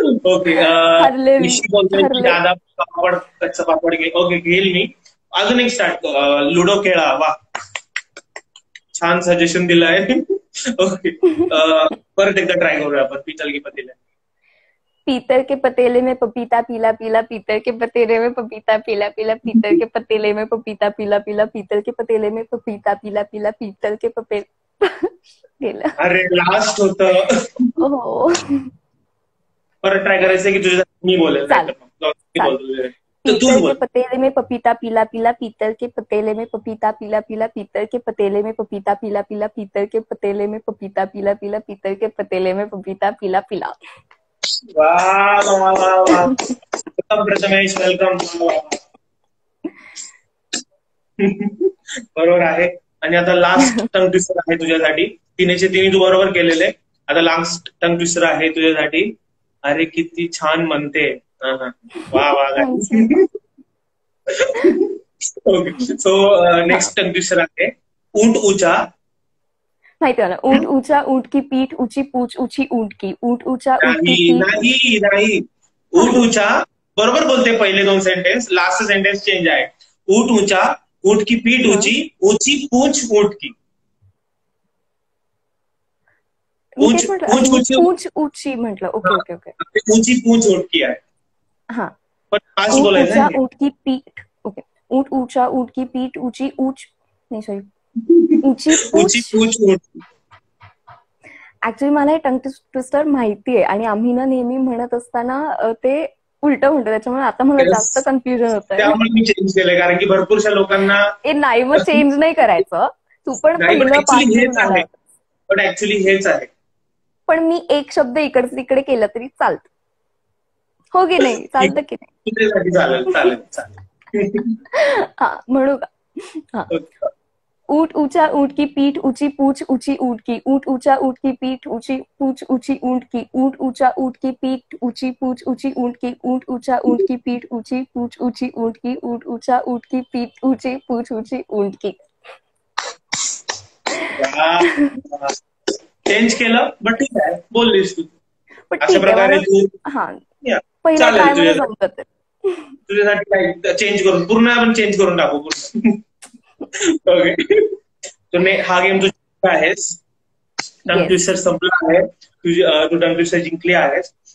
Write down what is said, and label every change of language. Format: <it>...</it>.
<mr>Okay, दादा पापड कच्चा पापड घे. ओके, घेईल मी. अजून एक स्टार्ट. लुडो खेळा. वा, छान सजेशन दिलं आहे. ओके, परत एकदा ट्राय करूया आपण.</mr> <hi>पीतल के पतीले. पीतल के पतेले में पपीता पिला पिला. पीतल के पतेले में पपीता पिला पिला. पीतल के पतेले में पपीता पिला पिला. पीतल के पतेले में पपीता पिला पिला. पीतल के गेलं.</hi> <mr>अरे लास्ट होतं. हो, परत ट्राय करायचं की तुझ्या मी बोलेल.</mr> <hi>पीतल के पतेले में पपीता पिला पिला. पीतल के पतेले में पपीता पिला पिला. पीतल के पतेले में पपीता पिला पिला. पीतल के पतेले में पपीता पिला पिला. पीतल के पतेले में पपीता पिला पिला.</hi> <mr>वा, प्रथमेश, वेलकम. बरोबर आहे. आणि आता लास्ट टंग ट्विस्टर आहे तुझ्यासाठी. तिन्ही तू बरोबर केलेले. आता लास्ट टंग ट्विस्टर आहे तुझ्यासाठी. अरे किती छान म्हणते. वा. ओके. सो नेक्स्ट दुसरा आहे</mr> <hi>ऊंट ऊंचा.</hi> <mr>माहिती आहे ना,</mr> <hi>ऊंट ऊंचा ऊंट की पीठ ऊंची पूछ ऊंची ऊंट की, ऊंट ऊंचा ऊंट की</hi> <mr>नाही</mr> <hi>पीठ.</hi> <mr>नाही नाही,</mr> <hi>ऊंट ऊंचा</hi> <mr>बरोबर बोलते पहिले दोन सेंटेन्स, लास्ट सेंटेन्स चेंज आहे.</mr> <hi>ऊंट ऊंचा ऊंट की पीठ ऊंची, ऊंची पूंछ ऊंट की.</hi> <mr>मी तेच म्हटलं,</mr> <hi>पूंछ ऊंची</hi> <mr>म्हटलं.</mr> <en>Okay okay okay.</en> <hi>ऊंची पूंछ ऊंट की आहे.</hi> <mr>हा, पण फास्ट</mr> <hi>ऊंट</hi> <mr>बोलायचं</mr> <hi>ऊंचा</hi> <mr>आहे.</mr> <hi>ऊंट की पीठ. ओके, ऊंट ऊंचा ऊंट की पीठ ऊंची ऊंच,</hi> <mr>नाही सॉरी,</mr> <hi>ऊंची ऊंची पूछ. पूंछ ऊंट की.</hi> <mr>ऍक्च्युली मला हे टंग ट्विस्टर माहितीये आणि आम्ही ना नेहमी म्हणत असताना ते उलट म्हणतो, त्याच्यामुळे आता मला जास्त कन्फ्युजन होत आहे. त्यामुळे मी चेंज केलंय, कारण की भरपूरशा लोकांना ए नाही, मग चेंज नाही करायचं. तू पण पहिलं पाच हेच आहे, पण ऍक्च्युली हेच आहे. पण मी एक शब्द इकडे तिकडे केला तरी चालत, हो की नाही? चालतं की नाही? तुझ्यासाठी चालेल चालेल चालेल. हा, म्हणू का?</mr> <hi>हा, ऊंट ऊंचा ऊंट की पीठ ऊंची पूछ ऊंची ऊंट की, ऊंट ऊंचा ऊंट की पीठ ऊंची पूछ ऊंची ऊंट की, ऊंट ऊंचा ऊंट की पीठ ऊंची पूछ ऊंची ऊंट की, ऊंट ऊंचा ऊंट की पीठ ऊंची पूछ ऊंची ऊंट की, ऊंट ऊंचा ऊंट की पीठ ऊंची पूछ ऊंची ऊंट की.</hi> <mr>चेंज केलं, बट ठीक आहे, बोललीस तू. पण अशा प्रकारे तू, हा, पहिलं काय मला जमत तुझ्यासाठी काय चेंज करून पूर्ण आपण चेंज करून टाकू पूर्ण. ओके. हा गेम तुझा आहेस. टंग ट्विस्टर संपला आहे, तू टंग ट्विस्टर जिंकली आहेस.</mr>